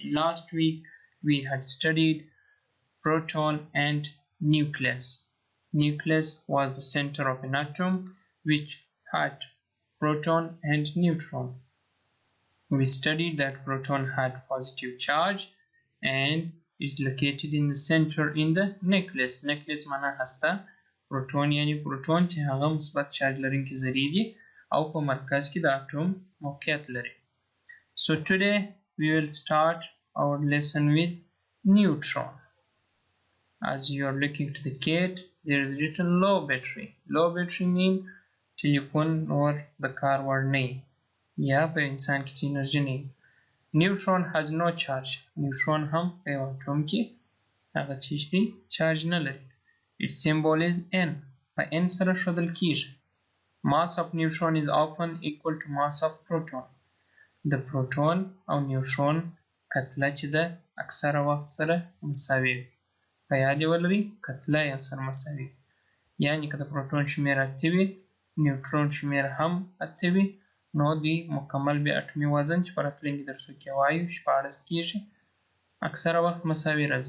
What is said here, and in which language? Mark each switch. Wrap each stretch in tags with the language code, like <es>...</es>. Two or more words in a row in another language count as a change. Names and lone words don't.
<en>Last week we had studied proton and nucleus. Nucleus was the center of an atom which had proton and neutron. We studied that proton had positive charge and is located in the center in the nucleus.</en> <ps>Nucleus معنا هسته پروتون یعنی پروتون چې هغه مثبت چارج لرونکي ذرې دي او په مرکز کې د اټوم موقعیت لري.</ps> <en>So today we will start our lesson with neutron. As you are looking to the kit, there is written low battery. Low battery mean telephone or the car word name.</en> <ps>یا په انسان کې انرژي نه.</ps> <en>Neutron has no charge.</en> <ps>Neutron هم په یو اټوم کې هغه چیز دی چارج نه لري.</ps> <en>Its symbol is N.</en> <ps>په N سره ښودل کیږي.</ps> <en>Mass of neutron is often equal to mass of proton.</en> <ps>د پروتون او نیوټرون کتله چې د اکثره وخت سره مساوي وي. په یاد ولرئ کتله یو سره مساوي وي. یعنې که د پروتون شمېر 8 وي نیوټرون شمېر هم 8 وي نو دوی مکمل بیا اټومي وزن چې په راتلونکي درسو کې وایو 14 کیږي اکثره وخت مساوي راځي.</ps>